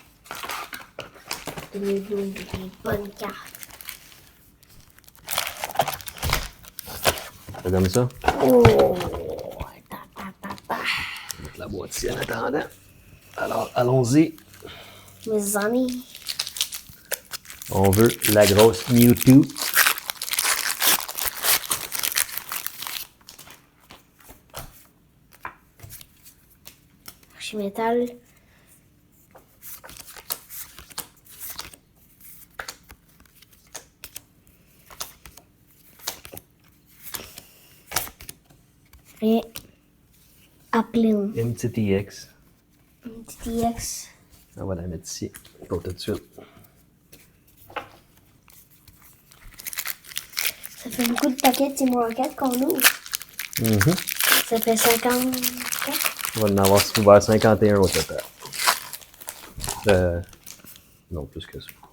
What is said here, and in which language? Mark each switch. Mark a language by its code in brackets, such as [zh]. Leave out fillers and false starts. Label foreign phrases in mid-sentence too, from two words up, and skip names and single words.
[fr] Donnez-nous les bonnes cartes. Regarde ça. Oh! Mettre la boîte ici en attendant. Alors, allons-y. Mes amis. On veut la grosse Mewtwo. Archimétal. Et Applin. MTTX. MTTX. On va la mettre ici pour tout de suite. Ça fait beaucoup de paquets de Team Rocket qu'on ouvre. Ça fait 50. On va en avoir ouvert 51 au total. Non, plus que ça.